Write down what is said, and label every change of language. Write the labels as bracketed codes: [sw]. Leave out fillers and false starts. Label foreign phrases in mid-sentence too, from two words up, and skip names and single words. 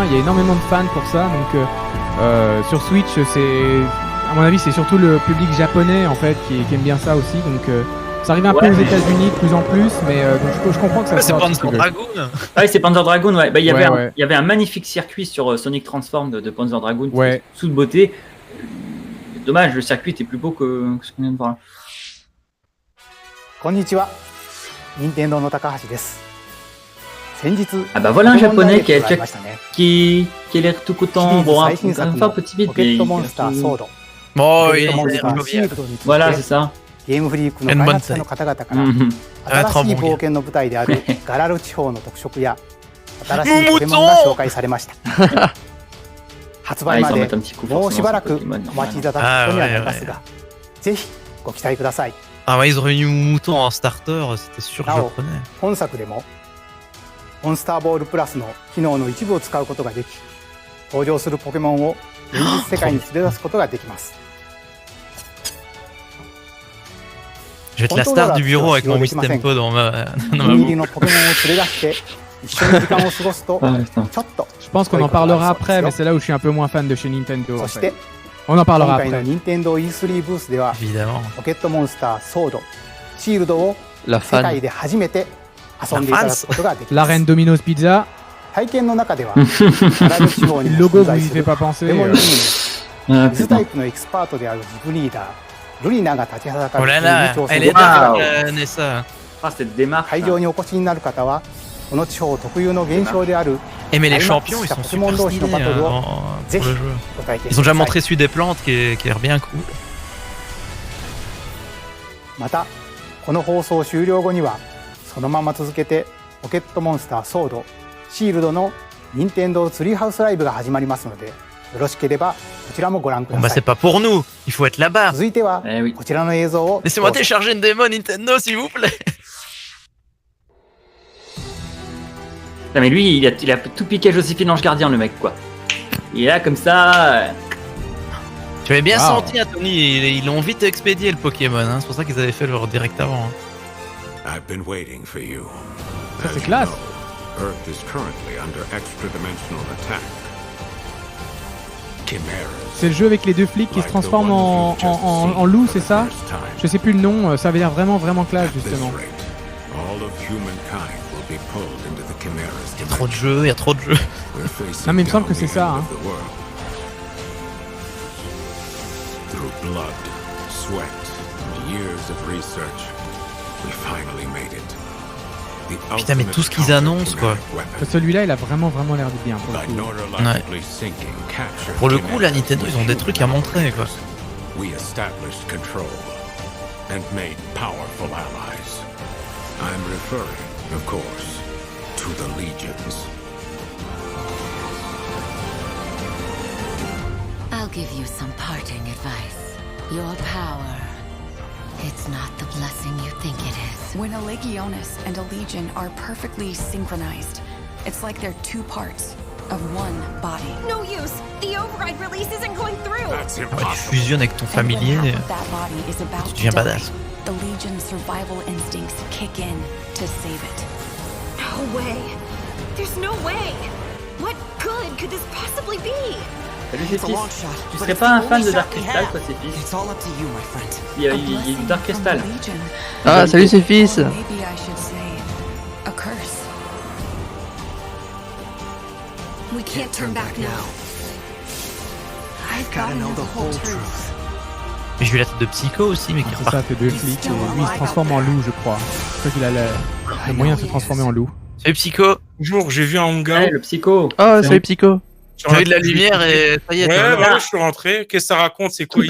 [fr] Il y a énormément de fans pour ça. Donc, sur Switch, à mon avis, c'est surtout le public japonais en fait qui aime bien ça aussi. Donc, ça arrive un peu aux États-Unis de plus en plus, mais donc je comprends que ça sorte. C'est Panzer Dragoon. Ouais, c'est Panzer Dragoon, ouais. Bah, il y avait un magnifique circuit sur Sonic Transform de Panzer Dragoon, sous de beauté. Dommage, le circuit était plus beau que ce qu'on vient de voir là. [ja] こんにちは、任天堂の高橋です. [fr] Ah bah voilà un japonais qui a l'air tout content. Bon, un petit bit, mais bon, voilà, c'est ça. [ja] ゲームフリークの開発者の方々から新しい冒険の舞台であるガラル地方の特色や新しいポケモンが紹介されました発売までもうしばらくお待ちいただくことにはなりますがぜひご期待ください [fr] Ah ouais, ils auraient mis Mouton en starter, c'était sûr que je le prenais. [ja] 本作でもモンスターボールプラスの機能の一部を使うことができ登場するポケモンを現実世界に連れ出すことができます [fr] Je vais être la star du bureau avec mon Miss Tempo dans ma boucle. Je pense qu'on en parlera après, mais c'est là où je suis un peu moins fan de chez Nintendo. En fait. On en parlera après. [ja] Nintendo E3 ブースではポケットモンスターソードシールドを世界で初めて遊んでいただくことができます。 [fr] La Reine Domino's Pizza. [ja] 体験の中ではガラル地方にも存在するデモンリーヌ、水タイプのエキスパートであるリブリーダールリナが立ちはだかる挑戦で会場にお越しになる方はこの地方特有の現象である [fr] Mais les champions, ils sont super stylés pour le jeu. Ils ont déjà montré celui des plantes qui a l'air bien cool. [ja] またこの放送終了後にはそのまま続けてポケットモンスターソードシールドの任天堂ツリーハウスライブが始まりますのでよろしければこちらもご覧ください。 [fr] Bah c'est pas pour nous, il faut être là-bas. [ja] 続いてはこちらの映像を [fr] Laissez-moi télécharger une démo Nintendo s'il vous plaît. Non mais lui, il a tout piqué à Joséphine Ange Gardien, le mec, quoi. Il est là comme ça. Tu avais bien senti, Tony, ils l'ont vite expédié le Pokémon, hein. C'est pour ça qu'ils avaient fait leur direct avant. Hein. [en] I've been waiting for you. [fr] Ça c'est classe. [en] Earth is currently under extra-dimensional attack. [fr] C'est le jeu avec les deux flics qui se transforment en loup, c'est ça? Je sais plus le nom, ça avait l'air vraiment classe justement. Il y a trop de jeux, il y a trop de jeux. Non mais il me semble que c'est ça. Hein. Putain mais tout ce qu'ils annoncent quoi. Celui-là il a vraiment l'air de bien pour le coup. Ouais. Pour le coup la Nintendo ils ont des trucs à montrer quoi. [en] We established control and made powerful allies. I'm referring, of course, to the legions. I'll give you some parting advice. Your power, it's not the blessing you think it is. When a Legionis and a Legion are perfectly synchronized, it's like they're two parts of one body. No use! The override release isn't going through! That's [fr] Ouais, tu fusionnes avec ton familier, tu deviens badass. [en] The Legion's survival instincts kick in to save it. No way! There's no way! What good could this possibly be? [fr] Salut Céphis, tu serais pas un fan de Dark Crystal toi Céphis? Il y a du Dark Crystal. Ah salut Céphis. [en] Maybe I should say a curse. We can't turn back now. I've gotta know the whole truth. [fr] Mais j'ai vu la tête de Psycho aussi mais qui repart. C'est ça, c'est deux flics et lui il se transforme en loup je crois. Je crois qu'il a le moyen de se transformer en loup. Salut Psycho. Bonjour, j'ai vu un Honga. Ouais, le Psycho. Oh salut Psycho. J'ai vu de la lumière et ça y est. Ouais, je suis rentré. Qu'est-ce que ça raconte? C'est quoi?